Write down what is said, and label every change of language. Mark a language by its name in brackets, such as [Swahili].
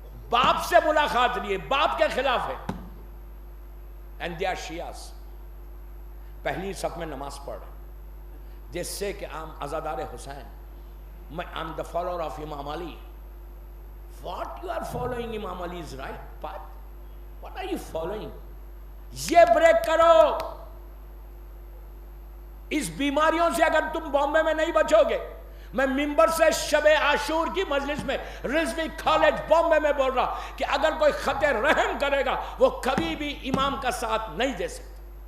[Urdu] باپ سے ملاقات نہیں ہے، باپ کے خلاف ہے، [English] and they are Shias, [Urdu] پہلی صف میں نماز پڑھ رہے، جس سے کہ عزادار حسین، میں [English] I'm the follower of Imam Ali. What you are following Imam Ali's right path? What are you following? [Urdu] یہ بریک کرو۔ اس بیماریوں سے اگر تم بامبے میں نہیں بچو گے، میں ممبر سے شب عاشور کی مجلس میں رضوی کالج بامبے میں بول رہا کہ اگر کوئی خط رحم کرے گا وہ کبھی بھی امام کا ساتھ نہیں دے سکتا،